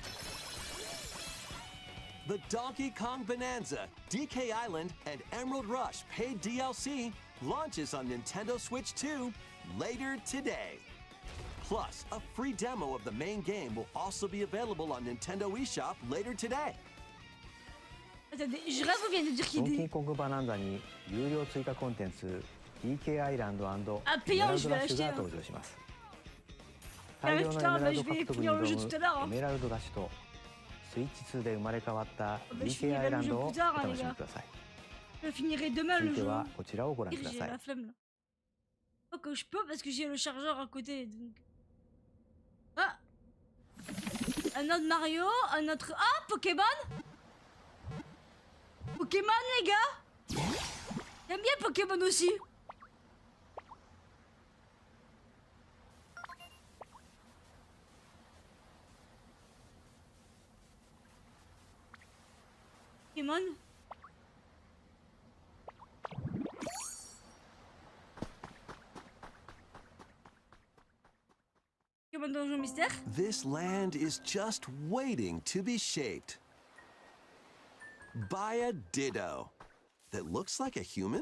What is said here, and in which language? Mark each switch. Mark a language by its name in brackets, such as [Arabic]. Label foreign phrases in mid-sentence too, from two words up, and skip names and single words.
[English] The Donkey Kong Bonanza, DK Island, and Emerald Rush paid DLC launches on Nintendo Switch 2 later today. Plus, a free demo of the main game will also be available on Nintendo eShop later today. [French] Attendez, je rêve ou bien de dire qu'il [Japanese] Donkey Kong Bonanza に有料追加コンテンツ DK アイランド&エメラルドラッシュが登場します。大量のエメラルド獲得に挑むエメラルドラッシュとスイッチ2で生まれ変わった DK アイランドをお楽しみください。続いてはこちらをご覧ください。 [French] Oh, que je peux parce que j'ai le chargeur à côté. Donc... Ah, un autre Mario, un autre... Ah, Pokémon. Pokémon les gars. J'aime bien Pokémon aussi. Pokémon. [English] This land is just waiting to be shaped by a Ditto that looks like a human.